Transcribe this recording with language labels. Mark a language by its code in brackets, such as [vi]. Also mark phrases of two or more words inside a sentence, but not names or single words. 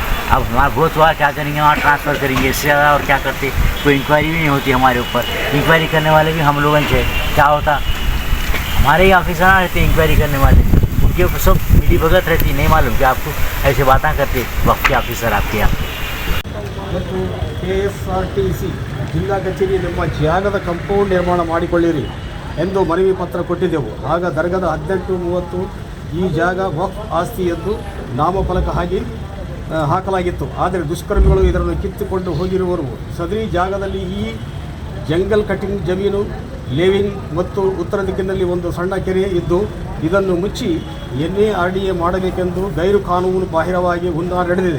[hi] अब हमारा बहुत हुआ, क्या करेंगे, वहाँ ट्रांसफ़र करेंगे, इससे ज़्यादा और क्या करते। कोई इंक्वायरी भी नहीं होती हमारे ऊपर, इंक्वायरी करने वाले भी हम लोगों से क्या होता, हमारे ही ऑफिसर रहते इंक्वायरी करने वाले, उनके ऊपर सब मिली भगत रहती, नहीं मालूम कि आपको ऐसे बातें करते वक्त के ऑफिसर आपके यहाँ। [kn] ಮತ್ತು KSRTC ಜಿಲ್ಲಾ ಕಚೇರಿ ನಮ್ಮ ಜಾಗದ ಕಂಪೌಂಡ್ ನಿರ್ಮಾಣ ಮಾಡಿಕೊಳ್ಳಿರಿ ಎಂದು ಮನವಿ ಪತ್ರ ಕೊಟ್ಟಿದ್ದೆವು. ಆಗ ದರ್ಗದ 18:30 ಈ ಜಾಗ ವಕ್ಫ್ ಆಸ್ತಿ ಎಂದು ನಾಮಫಲಕ ಹಾಕಲಾಗಿತ್ತು. ಆದರೆ ದುಷ್ಕರ್ಮಿಗಳು ಇದನ್ನು ಕಿತ್ತುಕೊಂಡು ಹೋಗಿರುವರು. ಸದರಿ ಜಾಗದಲ್ಲಿ ಈ [en] jungle cutting [kn] ಜಮೀನು, ಲೇವಿಂಗ್ ಮತ್ತು ಉತ್ತರ ದಿಕ್ಕಿನಲ್ಲಿ ಒಂದು ಸಣ್ಣ ಕೆರೆ ಇದ್ದು ಇದನ್ನು ಮುಚ್ಚಿ NARDA ಮಾಡಬೇಕೆಂದು ಗೈರು ಕಾನೂನು ಬಾಹಿರವಾಗಿ ಹುನ್ನಾರ ನಡೆದಿದೆ.